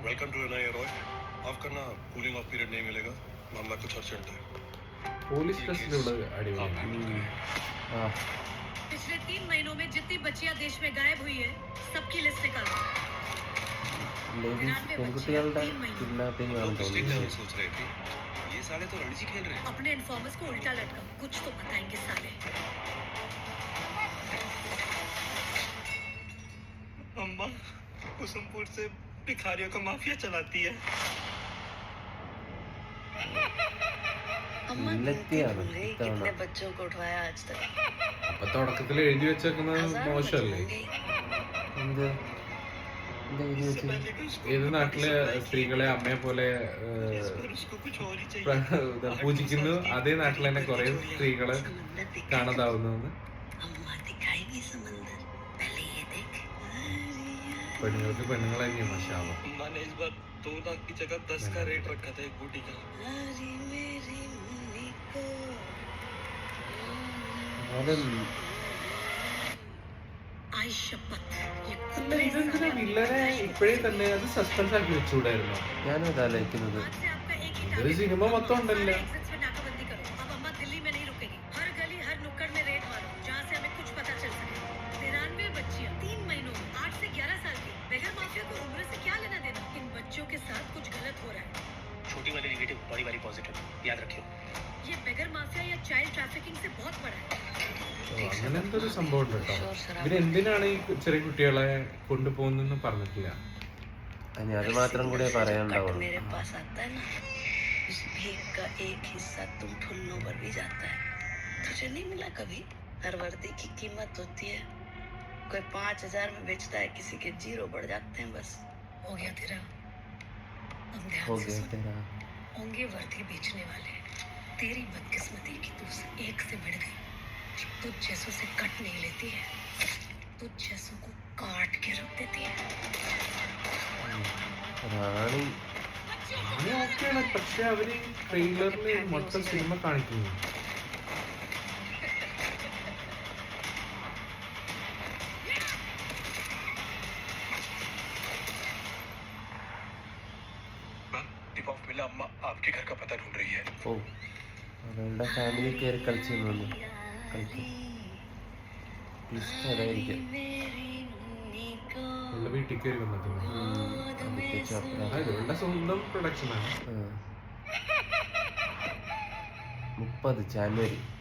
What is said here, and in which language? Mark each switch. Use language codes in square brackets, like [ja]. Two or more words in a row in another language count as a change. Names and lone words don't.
[en] welcome to NIA Roy. [hi] आपका ना [en] cooling off period [hi] नहीं मिलेगा, मामला कुछ अर्जेंट है। [ml] പോലീസ് ടെസ്റ്റിലൂടെ [hi] पिछले 3 महीनों में जितनी बच्चियां देश में गायब हुई है, सबकी लिस्ट निकालो। [ml] പെൺകുട്ടികളുടെ കിഡ്നാപ്പിംഗ് ആണ് തോന്നുന്നത്. [hi] सोच रहे थे ये साले तो रणजी खेल रहे हैं। अपने इन्फॉर्मर्स को उल्टा लटकाओ, कुछ तो बताएंगे साले। अम्मा कुसुमपुर से भिखारियों का माफिया चलाती है। अम्मा [ml] ഇല്ലത്തിയാണ് [hi] कितने बच्चों को उठवाया आज तक? [ml] അപ്പൊ തുടക്കത്തിൽ എഴുതി വെച്ചേക്കുന്നത് മോശമല്ലേ? എന്ത് ഏത് നാട്ടിലെ സ്ത്രീകളെ അമ്മയെ പോലെ [hi] उसको कुछ और ही चाहिए। [ml] പൂജിക്കുന്നു, അതേ നാട്ടിൽ തന്നെ കുറെ സ്ത്രീകള് കാണാതാവുന്നു. [hi] अम्मा दिखाएगी समंदर, पहले ये देख। [ml] പെണ്ണുങ്ങൾക്ക് പെണ്ണുങ്ങൾ തന്നെയാണ് മഷാവ. [hi] अम्मा ने इस बार 2 लाख की जगह 10 का रेट रखा था एक बूटी का। हरी मेरी मुन्नी को आई शपथ, ये कुत्ते [ml] ഇതെന്തിനാ വില്ലനെ ഇപ്പോഴേ തന്നെ അത് സസ്പെൻസ് ആക്കി വെച്ചുകൂടായിരുന്നു? ഞാനത് ആലോചിക്കുന്നത്. [hi] आज से आपका एक ही [ml] ഒരു സിനിമ മൊത്തം ഉണ്ടല്ലോ. [hi] एग्जिट्स में नाकाबंदी करो। अब अम्मा दिल्ली में नहीं रुकेगी, हर गली हर नुक्कड़ में रेड मारो, जहाँ से हमें कुछ पता चल सके। 93 बच्चियां 3 महीनों में, 8 से 11 साल की। [en] beggar mafia [hi] को उम्र से क्या लेना देना? इन बच्चों के साथ कुछ गलत हो रहा है। छोटी वाली नेगेटिव, बड़ी वाली पॉजिटिव, याद रखियो। ये [en] beggar mafia [hi] या [en] child trafficking [hi] से बहुत बड़ा है। [ml] അങ്ങനെ എന്തൊരു സംഭവം ഉണ്ട് കേട്ടോ. ഇവരെന്തിനാണ് ഈ ചെറിയ കുട്ടികളെ കൊണ്ടുപോകുന്നെന്ന് പറഞ്ഞിട്ടില്ല. ഇനി അത് മാത്രം കൂടെ പറയാനുണ്ടാവുള്ളൂ. [hi] मेरे पास आता है ना, उस भीख का एक हिस्सा तुम ठुन्नों पर भी जाता है। तुझे नहीं मिला कभी? हर वर्दी की कीमत होती है, कोई 5000 में बेचता है, किसी के 0 बढ़ जाते हैं। बस हो गया तेरा। अब ध्यान से सुन, होंगे वर्दी बेचने वाले। तेरी बदकिस्मती की तू एक से बढ़ गई, तुझ जैसों से कट नहीं लेती है, तुझ जैसों को काट के रख देती है। [ml] റാണി ഓക്കെയാണ്, പക്ഷെ അവര് ട്രെയിലറിൽ മൊത്തം സിനിമ കാണിക്കുന്നു. [en] tip off [hi] मिला, अम्मा आपके घर का पता ढूंढ रही है। [ml] ഓ, അവളുടെ ഫാമിലി കയറി കളിച്ചു അതായിരിക്കും. ഉള്ള വീട്ടിൽ കയറി വന്നിട്ടുണ്ട്. ഇവളുടെ സ്വന്തം പ്രൊഡക്ഷനാണ്. 30 ജാനുവരി.